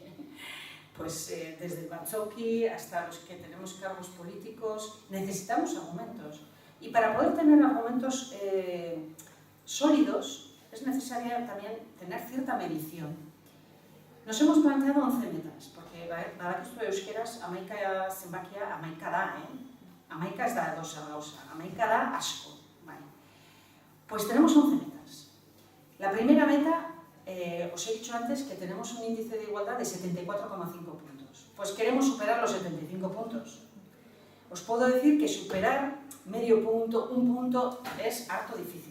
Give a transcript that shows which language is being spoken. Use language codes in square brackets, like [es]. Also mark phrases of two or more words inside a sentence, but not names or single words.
[es] Pues desde el Batzoki hasta los que tenemos cargos políticos, necesitamos argumentos. Y para poder tener argumentos sólidos, es necesario también tener cierta medición. Nos hemos planteado 11 metas, porque [eu] badakizu euskeraz amaika zenbakia amaika da, amaika ez da dosa gauza, amaika da asko. [es] Vale. Pues tenemos 11 metas. La primera meta, os he dicho antes que tenemos un índice de igualdad de 74,5 puntos. Pues queremos superar los 75 puntos. Os puedo decir que superar medio punto, un punto, es harto difícil.